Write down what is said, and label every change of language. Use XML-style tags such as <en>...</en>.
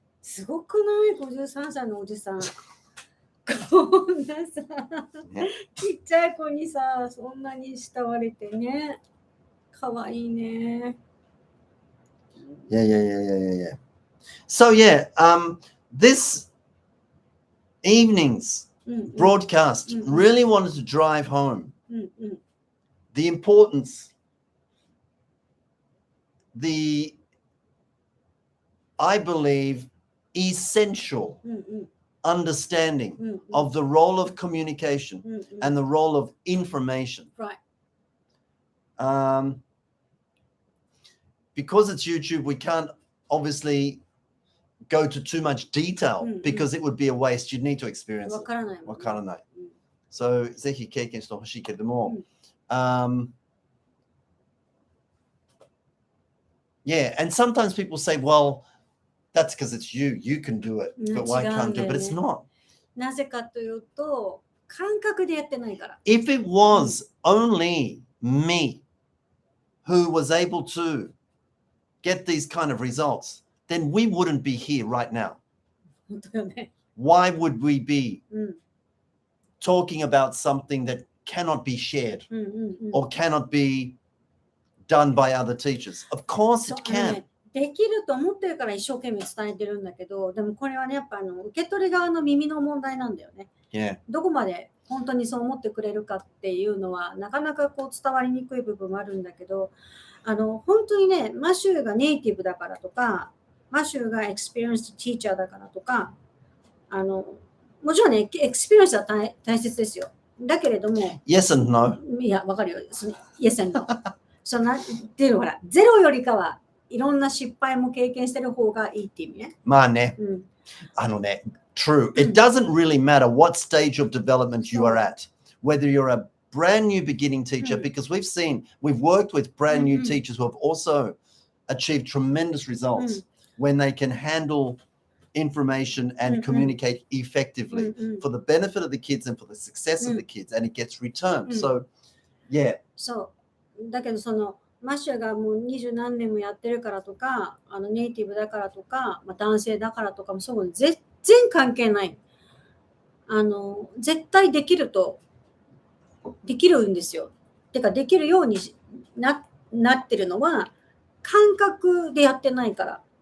<ja>すごくない ?53 歳のおじさん。こんなさ、ちっちゃい子にさ、そんなに慕われてね。かわいいね。</ja> <en>Yeah. So this evening's broadcast really wanted to drive home the importance, I believe, essential understanding of the role of communication and the role of information. Right. Because it's YouTube, we can't obviously go to too much detail because it would be a waste. You'd need to experience it.</en> <ja>わからない。</ja> <en>So</en> <ja>ぜひ経験してほしいけれども、</ja> <en>yeah, and sometimes people say, well, that's because it's you. You can do it, but why can't do it? But it's not.</en> <ja>なぜかというと、感覚でやってないから。</ja> <en>If it was only me who was able to get these kind of results, then we wouldn't be here right now.</en> <ja>本当よね。</ja> <en>Why would we be talking about something that cannot be shared or cannot be done by other teachers? Of course it can.</en> <ja>できると思ってるから一生懸命伝えてるんだけど、でもこれはね、やっぱ受け取り側の耳の問題なんだよね。</ja> <en>Yeah.</en> <ja>どこまで本当にそう思ってくれるかっていうのは、なかなかこう伝わりにくい部分もあるんだけど、本当にね、マシューがネイティブだからとか、マシューがエクスペリエンスティーチャーだからとか、もちろんね、エクスペリエンスは大切ですよ。だけれども、</ja> <en>Yes and no.</en> <ja>いや、わかるよ。</ja> <en>Yes and no.</en> <ja>っていうのほら、ゼロよりかはいろんな失敗も経験してる方がいいっていう意味ね。まあね。</ja> <en>True. It doesn't really matter what stage of development you are at, whether you're a brand new beginning teacher, because we've worked with brand new teachers who have also achieved tremendous results when they can handle information and communicate effectively for the benefit of the kids and for the success of the kids, and it gets returned. So, yeah.</en> <ja>そう。だけどマッシュがもう20何年もやってるからとか、ネイティブだからとか、男性だからとかもそういうの全然関係ない。絶対できるんですよ。てかできるようになってるのは感覚でやってないから。</ja>